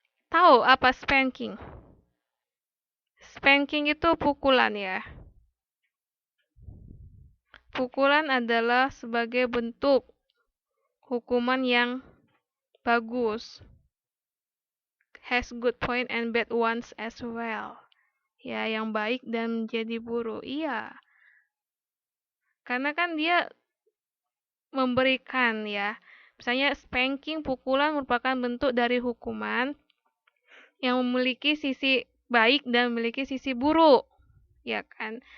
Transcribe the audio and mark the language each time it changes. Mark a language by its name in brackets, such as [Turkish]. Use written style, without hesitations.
[Indonesian] Tahu apa spanking? Spanking itu pukulan ya. Pukulan adalah sebagai bentuk hukuman yang bagus. [English] Has good point and bad ones as well. [Indonesian] Ya, yang baik dan menjadi buruk. Iya. Karena kan dia memberikan ya. Misalnya spanking, pukulan merupakan bentuk dari hukuman yang memiliki sisi baik dan memiliki sisi buruk. Ya kan?